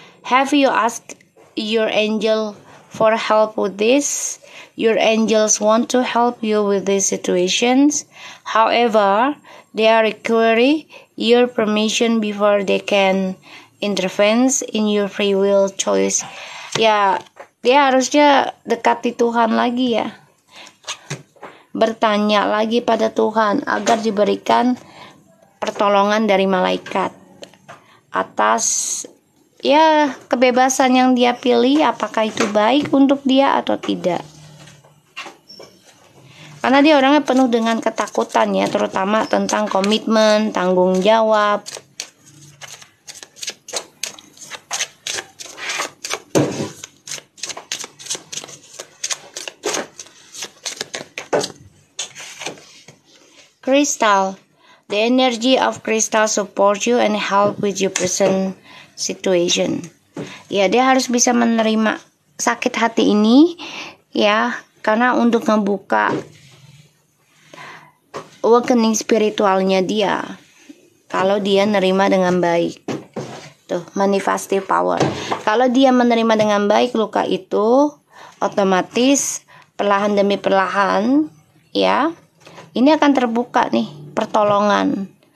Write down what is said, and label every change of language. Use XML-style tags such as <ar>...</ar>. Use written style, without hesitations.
<en>Have you asked your angel for help with this? Your angels want to help you with these situations. However, they are requiring your permission before they can intervenes in your free will choice.</en> <id>Ya, dia harusnya dekati Tuhan lagi ya, bertanya lagi pada Tuhan agar diberikan pertolongan dari malaikat atas ya kebebasan yang dia pilih, apakah itu baik untuk dia atau tidak. Karena dia orangnya penuh dengan ketakutan ya, terutama tentang komitmen, tanggung jawab.</id> <en>Crystal, the energy of crystal support you and help with your present situation.</en> <id>Ya, dia harus bisa menerima sakit hati ini ya, karena untuk membuka awakening spiritualnya dia. Kalau dia nerima dengan baik. Tuh,</id> <en>manifestive power.</en> <id>Kalau dia menerima dengan baik luka itu, otomatis perlahan demi perlahan ya, ini akan terbuka nih pertolongan.</id>